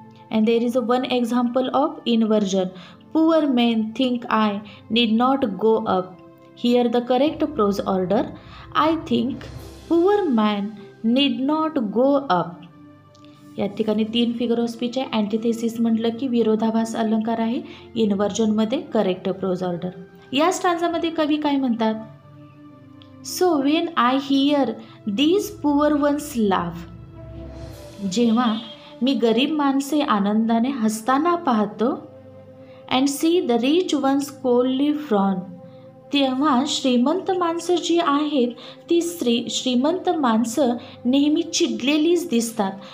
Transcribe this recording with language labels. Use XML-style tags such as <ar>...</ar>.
<en>And there is one example of inversion. Poor men think I need not go up. Here the correct prose order, I think poor man need not go up.</en> <mr>या ठिकाणी 3 figure of speech आहे. अँटिथेसिस म्हटलं की विरोधाभास अलंकार आहे. इन्व्हर्जनमध्ये</mr> <en>Correct prose order.</en> <mr>या स्टांजामध्ये कवी काय म्हणतात?</mr> <en>So when I hear these poor ones laugh.</en> <mr>जेव्हा मी गरीब माणसे आनंदाने हसताना पाहतो,</mr> <en>And see the rich ones coldly frown.</en> <mr>तेव्हा श्रीमंत माणसं जी आहेत ती श्रीमंत माणसं नेहमी चिडलेलीच दिसतात.</mr>